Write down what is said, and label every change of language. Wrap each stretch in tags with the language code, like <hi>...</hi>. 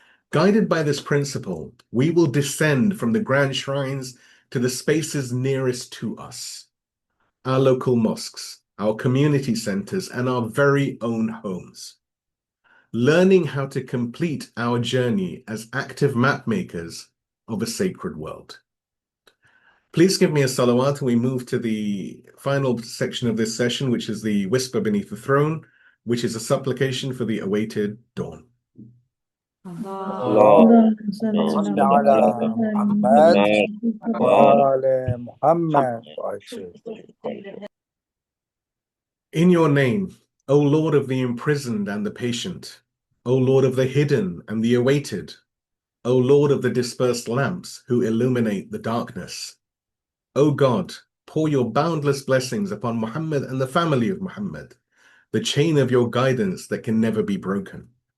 <en>Guided by this principle, we will descend from the grand shrines to the spaces nearest to us, our local mosques, our community centers, and our very own homes, learning how to complete our journey as active map makers of a sacred world. Please give me a salawat and we move to the final section of this session, which is the whisper beneath the throne, which is a supplication for the awaited dawn.</en> <ar>اللهم صل على محمد وآل محمد وعجل.</ar> <en>In your name, O Lord of the imprisoned and the patient, O Lord of the hidden and the awaited, O Lord of the dispersed lamps who illuminate the darkness, O God, pour your boundless blessings upon Muhammad and the family of Muhammad, the chain of your guidance that can never be broken.</en>